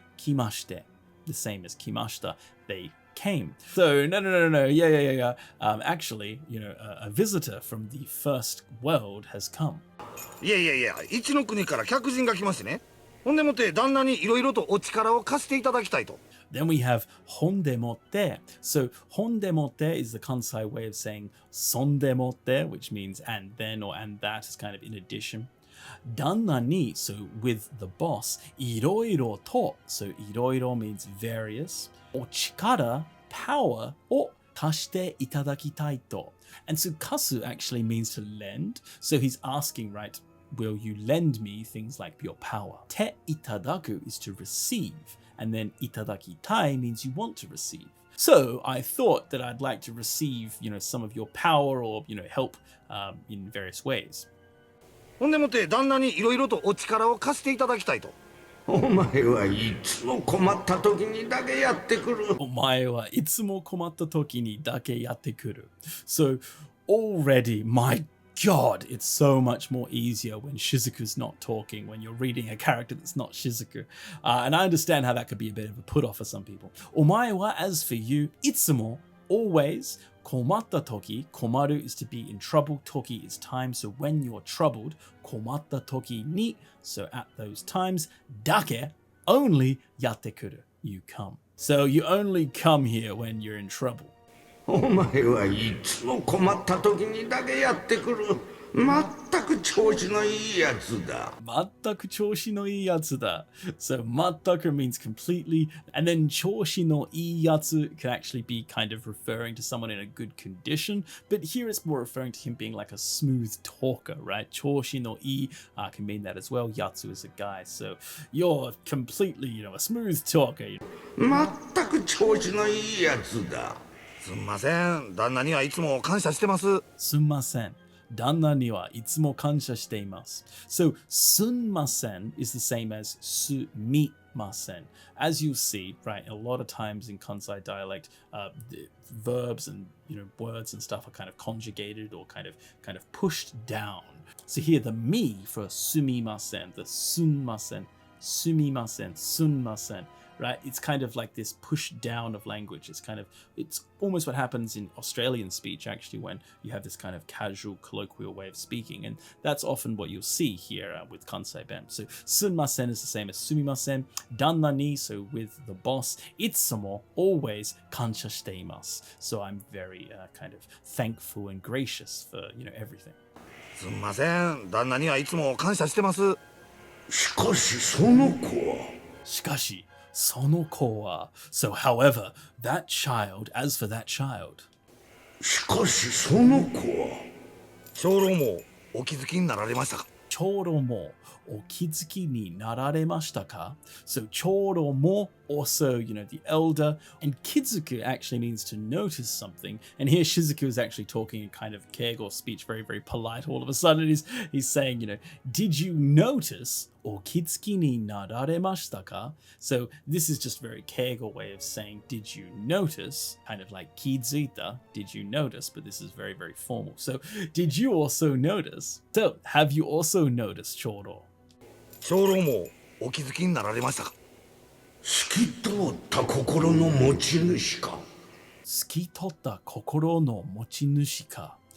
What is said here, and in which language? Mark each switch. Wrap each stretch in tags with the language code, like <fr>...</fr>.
<en>Kimashite, the same as kimashita, they came. So, no. Yeah. Actually, a visitor from the first world has come.</en> <ja>いや、一の国から客人が来ましてね。ほんでもって旦那にいろいろとお力を貸していただきたいと。</ja> <en>Then we have hondemotte. So hondemotte is the Kansai way of saying sondemotte, which means and then or and that is kind of in addition. Danna ni, so with the boss, iroiro to, so iroiro means various, or chikara, power, or</en> <ja>kashite itadakitai to.</ja> <en>And so kasu actually means to lend, so he's asking, right, will you lend me things like your power? Te itadaku is to receive, and then itadakitai means you want to receive. So I thought that I'd like to receive, some of your power or, help in various ways.</en> <ja>ほんでもって旦那にいろいろとお力を貸していただきたいと。お前はいつも困った時にだけやってくる。お前はいつも困った時にだけやってくる.</ja> <en>So already, my God, it's so much more easier when Shizuku's not talking, when you're reading a character that's not Shizuku. And I understand how that could be a bit of a put off for some people. Omae wa, as for you, itsumo, always, komatta toki, komaru is to be in trouble, toki is time, so when you're troubled,</en> <ja>komatta toki ni,</ja> <en>so at those times, dake, only yatte kuru, you come. So you only come here when you're in trouble.</en> <ja>お前はいつも困った時にだけやってくる。全く調子のいいやつだ。全く調子のいいやつだ.</ja> <en>So 全く means completely, and then</en> <ja>調子のいいやつ</ja> <en>can actually be kind of referring to someone in a good condition, but here it's more referring to him being like a smooth talker, right? 調子のいい can mean that as well. Yatsu is a guy, so you're completely, a smooth talker.</en> <ja>全く調子のいいやつだ。すんません。旦那にはいつも感謝してます。すんません。旦那にはいつも感謝しています.</ja> <en>So, すんません is the same as すみません. As you'll see, right, a lot of times in Kansai dialect, the verbs and words and stuff are kind of conjugated or kind of pushed down. So here the mi for すみません, the すんません, すみません, すんません. Right, it's kind of like this push down of language. It's almost what happens in Australian speech, actually, when you have this kind of casual, colloquial way of speaking, and that's often what you'll see here with Kansai Ben. So, sunmasen is the same as sumimasen. Danna ni, so with the boss, itsumo, always</en> <ja>kansha shiteimasu.</ja> <en>So I'm very kind of thankful and gracious for everything.</en> <ja>すんません。旦那にはいつも感謝してます。しかしその子は。しかし。その子は</ja> <en>So, however, that child, as for that child.</en> <ja>しかしその子は。長老もお気づきになられましたか。長老もお気づきになられましたか?</ja> <en>So, 長老も also, the elder, and kizuku actually means to notice something. And here Shizuku is actually talking in kind of keigo speech, very, very polite. All of a sudden he's saying, did you notice?</en> <ja>お気づきになられましたか?</ja> <en>So this is just a very keigo way of saying, did you notice? Kind of like 気づいた, did you notice? But this is very, very formal. So did you also notice? So have you also noticed, 長老?</en> <ja>長老もお気づきになられましたか。透き通った心の持ち主か。透き通った心の持ち主か.</ja>